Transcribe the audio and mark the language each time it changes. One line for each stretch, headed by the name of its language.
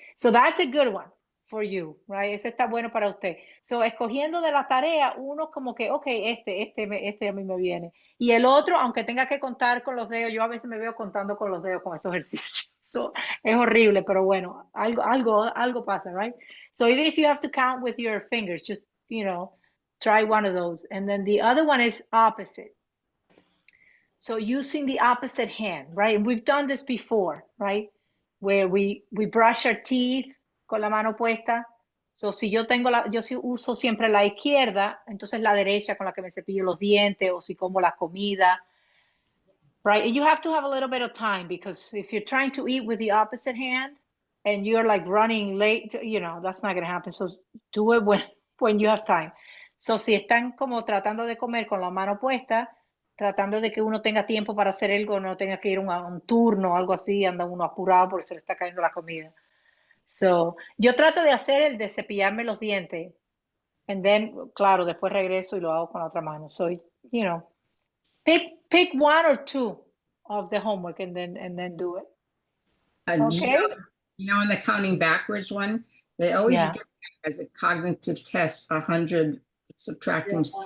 English: So that's a good one for you, right?
Spanish: Ese está bueno para usted. So, escogiendo de la tarea, uno como que, okay, este a mí me viene. Y el otro, aunque tenga que contar con los dedos, yo a veces me veo contando con los dedos con estos ejercicios. So, es horrible, pero bueno, algo pasa, right?
English: So, even if you have to count with your fingers, just, try one of those. And then the other one is opposite. So using the opposite hand, right? And we've done this before, right? Where we brush our teeth
Spanish: con la mano puesta. So si yo uso siempre la izquierda, entonces la derecha con la que me cepillo los dientes o si como la comida, right?
English: And you have to have a little bit of time because if you're trying to eat with the opposite hand and you're like running late, that's not going to happen. So do it when you have time.
Spanish: So si están como tratando de comer con la mano puesta, tratando de que uno tenga tiempo para hacer algo, no tenga que ir a un turno o algo así, anda uno apurado porque se le está cayendo la comida. So, yo trato de hacer el de cepillarme los dientes.
English: And then,
Spanish: claro, después regreso y lo hago con la otra mano.
English: So, pick one or two of the homework and then do it. Okay. In the counting backwards one, they always get as a cognitive test 100 subtracting.